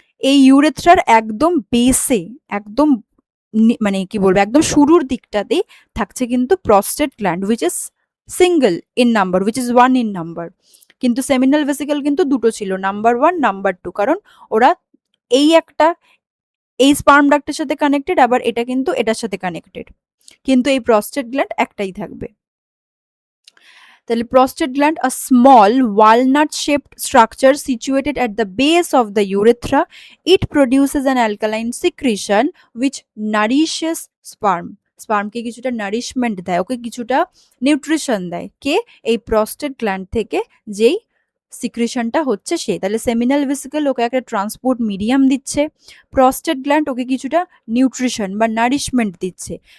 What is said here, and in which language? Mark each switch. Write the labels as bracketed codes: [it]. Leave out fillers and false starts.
[bn] এই ইউরেথ্রার একদম বেসে, একদম মানে কি বলবো একদম শুরুর দিকটাতেই থাকছে কিন্তু prostate gland [en] which is single in number, [bn] which is 1 in number. কিন্তু সেমিনাল ভেসিকল কিন্তু দুটো ছিল, নাম্বার 1 নাম্বার 2, কারণ ওরা এই একটা এই স্পার্ম ডাক্টের সাথে কানেক্টেড, আবার এটা কিন্তু এটার সাথে কানেক্টেড, কিন্তু এই প্রস্টেট গ্ল্যান্ড একটাই থাকবে। [en] তাহলে prostate gland, a small walnut shaped structure situated at the base of the urethra, it produces an alkaline secretion which nourishes sperm। [bn] স্পার্মকে কিছুটা নারিশমেন্ট দেয়, ওকে কিছুটা নিউট্রিশন দেয়, কে? এই প্রস্টেট গ্ল্যান্ড থেকে যেই সিক্রিশনটা হচ্ছে সে। তাহলে সেমিনাল ভেসিকল ওকে একটা ট্রান্সপোর্ট মিডিয়াম দিচ্ছে, প্রস্টেট গ্ল্যান্ড ওকে কিছুটা নিউট্রিশন বা নারিশমেন্ট দিচ্ছে।